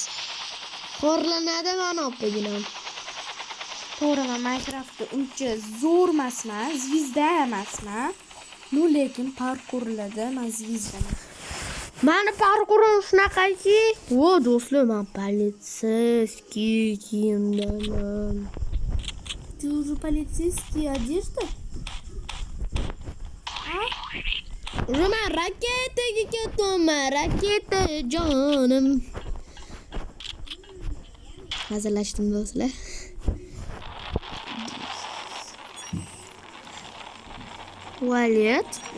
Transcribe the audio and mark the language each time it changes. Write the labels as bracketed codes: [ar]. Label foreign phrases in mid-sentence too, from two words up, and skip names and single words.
[uz] Xorlanadi mana oppaginam. To'g'ri, Minecraftda uncha zo'r emasman, zvizda emasman. No, lekin parkurlarda men zvizdaman. Mani parkurim shunaqaki, vo do'stlar, men полицейский kiyimdaman. [ru] Ты уже полицейский одежда? [uz] Men raketaga ketaman, raketa jonim. Hazillashdim do'stlar. Tualet.